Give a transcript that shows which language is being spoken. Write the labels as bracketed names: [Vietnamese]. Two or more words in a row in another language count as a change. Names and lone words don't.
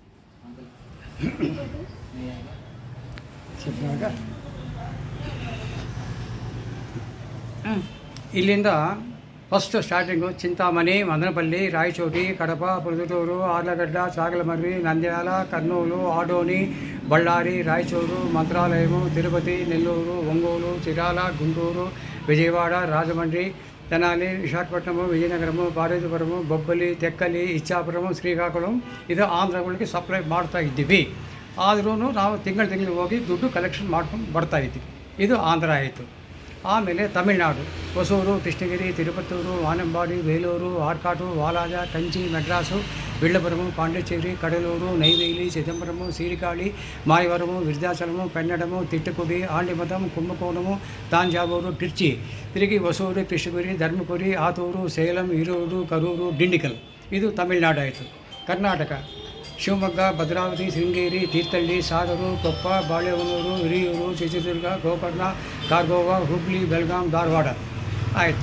[Kannada] ಇಲ್ಲಿಂದ ಫಸ್ಟ್ ಸ್ಟಾರ್ಟಿಂಗು ಚಿಂತಾಮಣಿ, ಮದನಪಲ್ಲಿ, ರಾಯಚೋಟಿ, ಕಡಪ, ಪುದುಟೂರು, ಆರ್ಲಗಡ್ಡ, ಸಾಗಲಮರ್ರಿ, ನಂದ್ಯಾಲ, ಕರ್ನೂಲು, ಆಡೋನಿ, ಬಳ್ಳಾರಿ, ರಾಯಚೂರು, ಮಂತ್ರಾಲಯము, తిరుపతి, నెల్లూరు, ఒంగోలు, చిరాల, గుంటూరు, విజయవాడ, రాజమండ్రి, తెనాలి, విశాఖపట్నము, విజయనగరము, పార్వతీపురము, ಬೊಬ್ಬಲಿ, ತೆಕ್ಕಲಿ, ಇಚ್ಛಾಪುರము, ಶ್ರೀಕಾಕುಳಂ ಇದು ಆಂಧ್ರಗಳಿಗೆ ಸಪ್ಲೈ ಮಾಡ್ತಾ ಇದ್ದೀವಿ. ಆದ್ರೂ ನಾವು ತಿಂಗಳಿಗೆ ಹೋಗಿ ದುಡ್ಡು ಕಲೆಕ್ಷನ್ ಮಾಡ್ಕೊಂಡು ಬರ್ತಾಯಿದ್ವಿ. ಇದು ಆಂಧ್ರ ಆಯಿತು. ಆಮೇಲೆ ತಮಿಳ್ನಾಡು, ಹೊಸೂರು, ಕೃಷ್ಣಗಿರಿ, ತಿರುಪತ್ತೂರು, ವಾನಂಬಾಡಿ, ಬೇಲೂರು, ಆರ್ಕಾಟು, ವಾಲಾಜ, ಕಂಚಿ, ಮೆಡ್ರಾಸು, విళ్ళపురము, పాండిచ్చేరి, కడలూరు, నైవేలి, చిదంబరము, సీరికాళి, మాయవరము, విరుద్ధాచలము, పెన్నడము, తిట్టుకుడి, ఆండిమతం, కుంభకోణము, తాంజావూరు, టిర్చి, తిరిగి ಹೊಸೂರು, ಕೃಷ್ಣಗಿರಿ, ಧರ್ಮಪುರಿ, ಆತೂರು, ಸೇಲಂ, ಹಿರೂರು, ಕರೂರು, ಡಿಂಡಿಕಲ್ ಇದು ತಮಿಳ್ನಾಡು ಆಯಿತು. ಕರ್ನಾಟಕ ಶಿವಮೊಗ್ಗ, ಭದ್ರಾವತಿ, ಶೃಂಗೇರಿ, ತೀರ್ಥಹಳ್ಳಿ, ಸಾಗರ, ಕೊಪ್ಪ, ಬಾಳೆಹೊನ್ನೂರು, ಹಿರಿಯೂರು, ಚಿತ್ರದುರ್ಗ, ಗೋಕರ್ಣ, ಕಾರವಾರ, ಹುಬ್ಳಿ, ಬೆಳಗಾಂ, ಧಾರವಾಡ ಆಯಿತು.